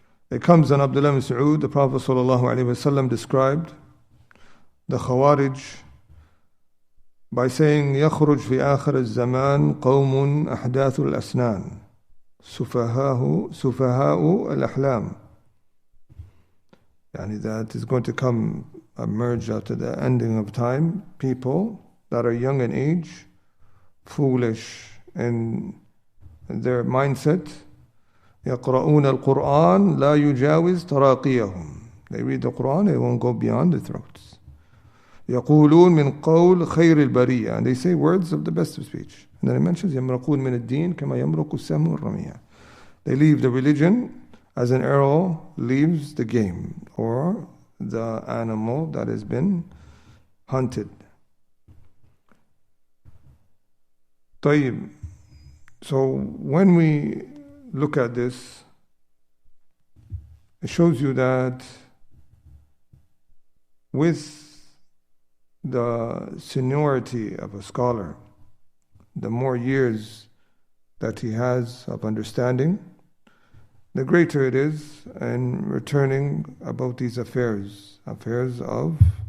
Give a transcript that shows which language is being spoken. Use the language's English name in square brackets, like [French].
[English] It comes in Abdul Mas'ud, the Prophet ﷺ described the Khawarij by saying, [Arabic] يخرج في آخر الزمان قوم أحداث الأسنان سفهاء الأحلام. [English] Yani that is going to emerge after the ending of time, people that are young in age, foolish in their mindset. [Arabic] يقرؤون القرآن لا يجاوز تراقيهم. [English] They read the Quran, it won't go beyond the throats. [Arabic] يقولون من قول خير البرية, [English] and they say words of the best of speech. And then it mentions [Arabic] يمرقون من الدين كما يمرق السهم الرمية. [English] They leave the religion as an arrow leaves the game or the animal that has been hunted. [Arabic] طيب. [English] So when we look at this, it shows you that with the seniority of a scholar, the more years that he has of understanding, the greater it is in returning about these affairs of.